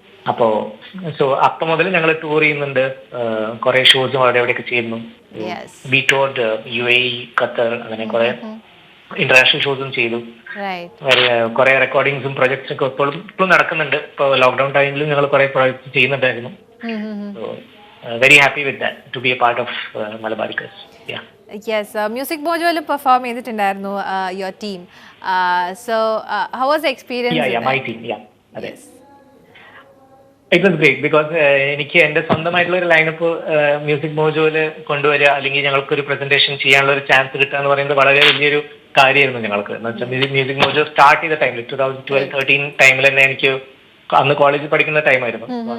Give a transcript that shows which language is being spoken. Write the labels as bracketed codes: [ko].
[ml] അപ്പോ അപ്പം മുതൽ ഞങ്ങൾ ടൂർ ചെയ്യുന്നുണ്ട്, കുറെ ഷോസും അവിടെ എവിടെയൊക്കെ ചെയ്യുന്നു. [en] we toured [ml] UAE, ഖത്തർ, അങ്ങനെ കുറെ ഇന്റർനാഷണൽ ഷോസും ചെയ്തു. കുറെ റെക്കോർഡിങ്സും പ്രൊജക്ട്സ് ഒക്കെ ഇപ്പോഴും നടക്കുന്നുണ്ട്. ഇപ്പോൾ ലോക്ക്ഡൌൺ ടൈമിലും ഞങ്ങൾ കുറെ പ്രൊജക്ട്സ് ചെയ്യുന്നുണ്ടായിരുന്നു. [en] So very happy with that to be a part of Malabarikers. Yeah. Yes, Music Mojoil perform [ml] ചെയ്തിട്ടുണ്ടായിരുന്നു [en] your team. So how was the experience? Yeah, my team. Yeah. Yes. It was great because [ml] എനിക്ക് എൻ്റെ സ്വന്തമായിട്ടുള്ള ഒരു lineup music മോജോയില് കൊണ്ടുവരിക അല്ലെങ്കിൽ ഞങ്ങൾക്ക് ഒരു presentation ചെയ്യാനുള്ള ഒരു ചാൻസ് കിട്ടുക എന്ന് പറയുന്നത് വളരെ വലിയൊരു കാര്യമായിരുന്നു ഞങ്ങൾക്ക്. എന്ന് വെച്ചാൽ മ്യൂസിക് മോജോ സ്റ്റാർട്ട് ചെയ്ത ടൈമിൽ 2012-13 ടൈമിൽ തന്നെ എനിക്ക് അന്ന് കോളേജിൽ പഠിക്കുന്ന ടൈമായിരുന്നു.